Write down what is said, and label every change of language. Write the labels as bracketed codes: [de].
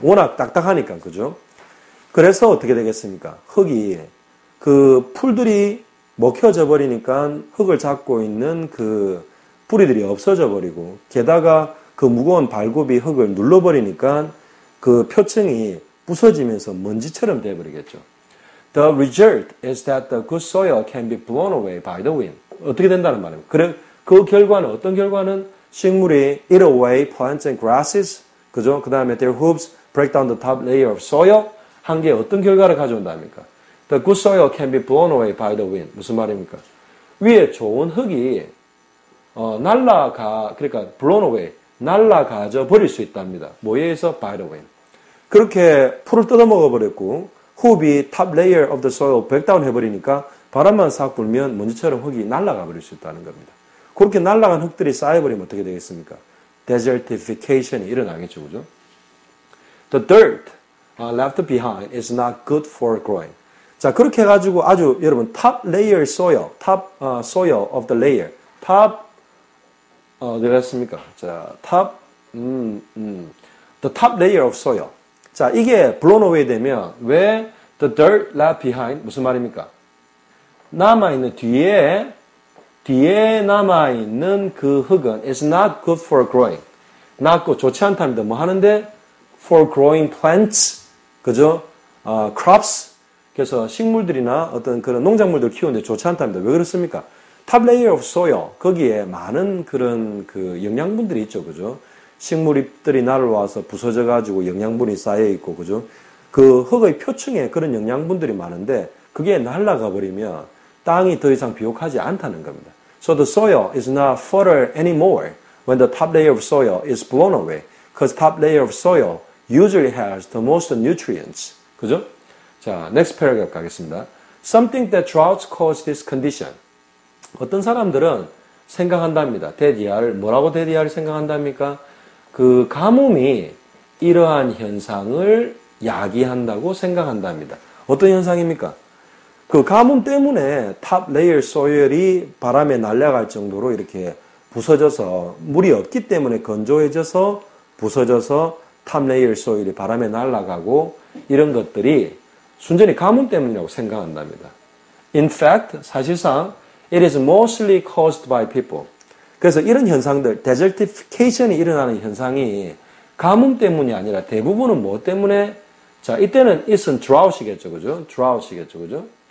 [ko] 워낙 딱딱하니까, 그죠? 그래서 어떻게 되겠습니까? 흙이, 그 풀들이 먹혀져 버리니까 흙을 잡고 있는 그 뿌리들이 없어져 버리고, 게다가 그 무거운 발굽이 흙을 눌러버리니까 그 표층이 부서지면서 먼지처럼 돼버리겠죠. [en] The result is that the good soil can be blown away by the wind. [ko] 어떻게 된다는 말입니다. 그 결과는 어떤 결과는 식물이 [en] eat away plants and grasses, [ko] 그죠? 그 다음에 [en] their hooves break down the top layer of soil. [ko] 한 게 어떤 결과를 가져온답니까? [en] The good soil can be blown away by the wind. [ko] 무슨 말입니까? 위에 좋은 흙이 그러니까 blown away, 날아가져 버릴 수 있답니다. 뭐에 의해서? [en] By the wind. [ko] 그렇게 풀을 뜯어먹어 버렸고 흙이 [en] top layer of the soil break down [ko] 해버리니까 바람만 싹 불면 먼지처럼 흙이 날아가 버릴 수 있다는 겁니다. 그렇게 날아간 흙들이 쌓여버리면 어떻게 되겠습니까? Desertification이 일어나겠죠, 그죠? [en] The dirt left behind is not good for growing. [ko] 자, 그렇게 해가지고 아주 여러분 [en] top layer soil, top soil of the layer, [ko] top 어디 갔습니까? [en] 자, the top layer of soil. [ko] 자, 이게 blown away 되면 왜 [en] the dirt left behind [ko] 무슨 말입니까? 남아있는 뒤에 남아있는 그 흙은 [en] is not good for growing. [ko] not good, 좋지 않답니다. 뭐 하는데? [en] for growing plants, [ko] 그죠? crops. 그래서 식물들이나 어떤 그런 농작물들 키우는데 좋지 않답니다. 왜 그렇습니까? [en] top layer of soil, [ko] 거기에 많은 그런 그 영양분들이 있죠, 그죠? 식물잎들이 날아와서 부서져가지고 영양분이 쌓여있고, 그죠? 그 흙의 표층에 그런 영양분들이 많은데, 그게 날아가 버리면 땅이 더 이상 비옥하지 않다는 겁니다. [en] So the soil is not fertile anymore when the top layer of soil is blown away. Because top layer of soil usually has the most nutrients. [ko] 그죠? [en] 자, next paragraph [ko] 가겠습니다. [en] Something that droughts cause this condition. [ko] 어떤 사람들은 생각한답니다. 데디아를 뭐라고 데디아를 생각한답니까? 그 가뭄이 이러한 현상을 야기한다고 생각한답니다. 어떤 현상입니까? 그 가뭄 때문에 탑 레이어 소일이 바람에 날아갈 정도로 이렇게 부서져서 물이 없기 때문에 건조해져서 부서져서 탑 레이어 소일이 바람에 날아가고 이런 것들이 순전히 가뭄 때문이라고 생각한답니다. [en] In fact, [ko] 사실상 [en] it is mostly caused by people. [ko] 그래서 이런 현상들, desertification이 일어나는 현상이 가뭄 때문이 아니라 대부분은 뭐 때문에? 자, 이때는 it's은 drought이겠죠, 그죠? drought이겠죠, 그죠?